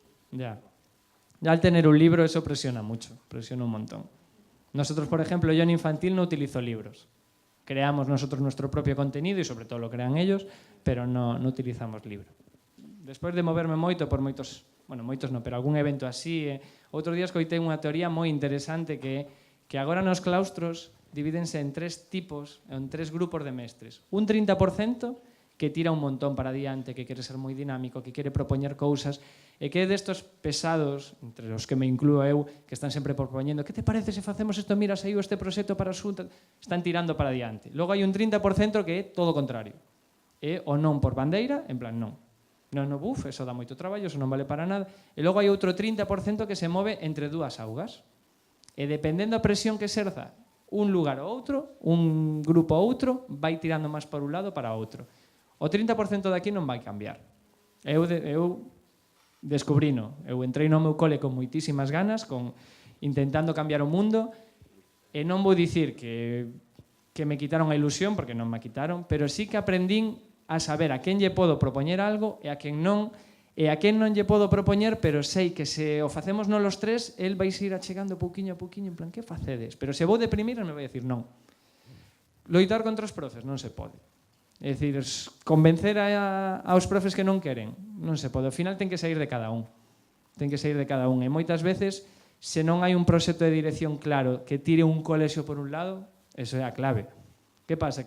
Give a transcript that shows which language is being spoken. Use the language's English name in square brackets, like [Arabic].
[Spanish] Ya al tener un libro eso presiona mucho, presiona un montón. Nosotros, por ejemplo, yo en infantil no utilizo libros. Creamos nosotros nuestro propio contenido y sobre todo lo crean ellos, pero no utilizamos libro. [Galician] Despois de moverme moito por moitos non, pero algún evento así, outro día escoitei unha teoría moi interesante que agora nos claustros divídense en 3 tipos, en 3 grupos de mestres. Un 30% que tira un montón para diante, que quere ser moi dinámico, que quere propoñer cousas, e que é destos pesados, entre os que me incluo eu, que están sempre propoñendo, que te parece se facemos isto, mira, saiu este proxecto para a Xunta, están tirando para diante. Logo hai un 30% que é todo o contrario. É o non por bandeira, en plan non. Non, buf, eso dá moito traballo, eso non vale para nada. E logo hai outro 30% que se move entre 2 augas. E dependendo da presión que exerza un lugar ou outro, un grupo ou outro, vai tirando máis para un lado para outro. O 30% daqui non vai cambiar. Eu descubrino. Eu entrei no meu cole con moitísimas ganas, intentando cambiar o mundo, e non vou dicir que me quitaron a ilusión, porque non me quitaron, pero sí que aprendín a saber a quen lle podo propoñer algo e a quen non, e a quen non lle podo propoñer, pero sei que se o facemos non los 3, el vai ir achegando pouquiño a pouquiño, en plan, que facedes? Pero se vou de primeira, me vai dicir non. Loitar contra os profes non se pode. É dicir, convencer aos profes que non queren, non se pode. Ao final ten que sair de cada un. Ten que sair de cada un. E moitas veces, se non hai un proxecto de dirección claro que tire un colexio por un lado, eso é a clave. Que pasa?